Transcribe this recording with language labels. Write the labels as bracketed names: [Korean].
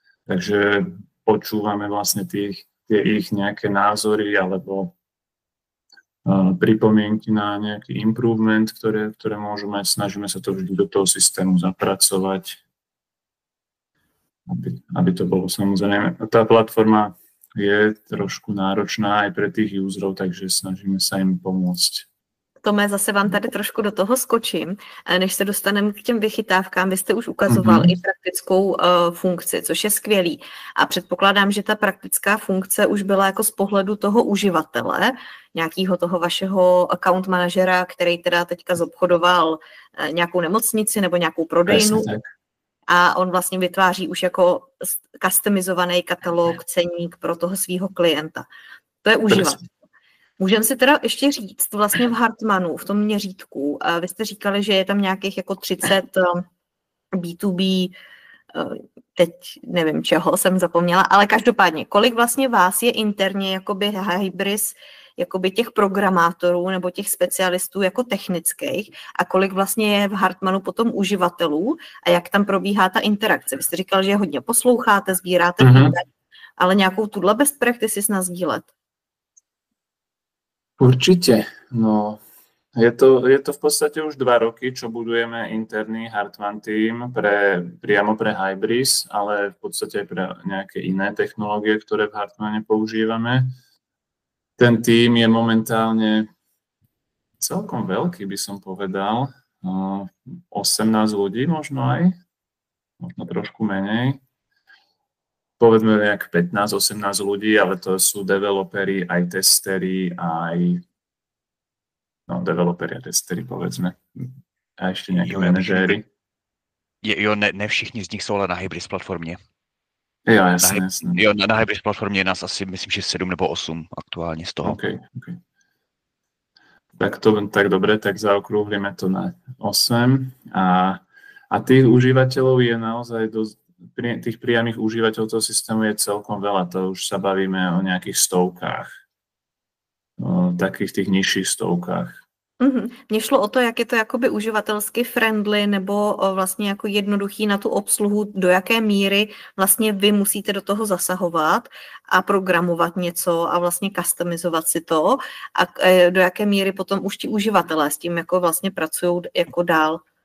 [Slovak] Takže počúvame vlastne tie ich nejaké názory alebo pripomienky na nejaký improvement, ktoré môžu mať. Snažíme sa to vždy do toho systému zapracovať, aby to bolo samozrejme. Tá platforma je trošku náročná aj pre tých userov, takže snažíme sa im pomôcť. [Czech] Tome, zase vám tady trošku do toho skočím. Než se dostaneme k těm vychytávkám, vy jste už ukazoval i praktickou funkci, což je skvělý. A předpokládám, že ta praktická funkce už byla jako z pohledu toho uživatele, nějakého toho vašeho account manažera, který teda teďka zobchodoval nějakou nemocnici nebo nějakou prodejnu. A on vlastně vytváří už jako customizovaný katalog, ceník pro toho svého klienta. To je uživatel. Můžeme si teda ještě říct, vlastně v Hartmanu, v tom měřítku, vy jste říkali, že je tam nějakých jako 30 B2B, teď nevím čeho, jsem zapomněla, ale každopádně, kolik vlastně vás je interně jakoby Hybris, jakoby těch programátorů nebo těch specialistů jako technických a kolik vlastně je v Hartmanu potom uživatelů a jak tam probíhá ta interakce. Vy jste říkal, že hodně posloucháte, sbíráte feedback, ale nějakou tuhle best practices nasdílet. [Slovak] Určite. No, Je to v podstate už 2 roky, čo budujeme interný Hartmann team priamo pre Hybris, ale v podstate aj pre nejaké iné technológie, ktoré v Hartmanne používame. Ten tým je momentálne celkom veľký, by som povedal. 18 ľudí možno aj, možno trošku menej. Povedzme nejak 15-18 ľudí, ale to sú developeri, aj testeri, aj developeri a testeri, povedzme. A ešte nejaké manažéri. [Czech] Jo, ne všichni z nich jsou ale na Hybris platformě. Jo, jasně. Jo, na Hybris platformě je nás asi, myslím, že 7 nebo 8 aktuálně z toho. [English] Okay. [Slovak] Tak dobre, tak zaokrúhlime to na 8. A tých užívateľov je naozaj tých priamých užívateľov toho systému je celkom veľa. To už sa bavíme o nejakých stovkách. Takých tých nižších stovkách. [Czech] Mně šlo o to, jak je to jakoby uživatelsky friendly nebo vlastně jako jednoduchý na tu obsluhu, do jaké míry vlastně vy musíte do toho zasahovat a programovat něco a vlastně customizovat si to a do jaké míry potom už ti uživatelé s tím jako vlastně pracují jako dál.